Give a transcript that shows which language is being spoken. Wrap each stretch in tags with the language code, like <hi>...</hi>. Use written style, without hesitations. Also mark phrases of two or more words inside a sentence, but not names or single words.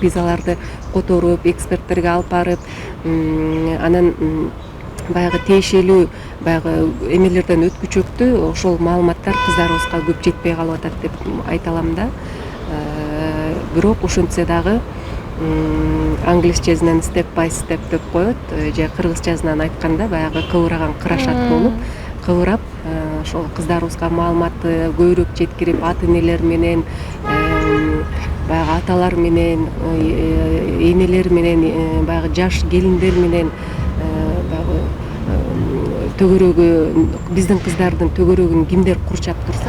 <ky>Биз аларды которуп, эксперттерге алып барып, анан баягы тиешелүү баягы эмелерден өткүчөктү ошол маалыматтар кыздарыбызга көп жетпей калып атат деп айта алам да. Бирок ошентсе дагы англисчесинен</ky> <en>step by step</en> <ky>деп коет, же кыргызчасынан айтканда баягы кыбыраган кырашат болуп, кыбырап ошол кыздарыбызга маалыматты көбүрөөк жеткирип, ата энелер менен, баягы аталар менен, энелер менен, баягы жаш келиндер менен баягы төгөрөгү, биздин кыздардын төгөрөгүн кимдер курчап турса.</ky>